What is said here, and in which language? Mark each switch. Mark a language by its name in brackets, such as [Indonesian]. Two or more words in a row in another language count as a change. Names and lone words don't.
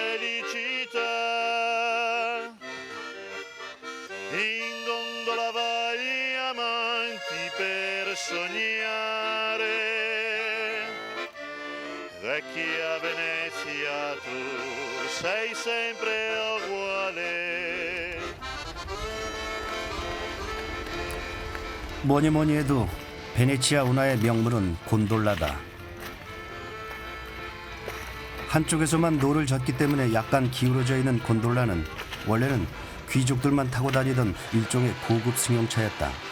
[Italian] felicità, in gondola vai gli amanti per sognare, vecchia Venezia tu sei sempre uguale. [Korean] 뭐니 해도 베네치아 운하의 명물은 곤돌라다. 한쪽에서만 노를 젓기 때문에 약간 기울어져 있는 곤돌라는 원래는 귀족들만 타고 다니던 일종의 고급 승용차였다.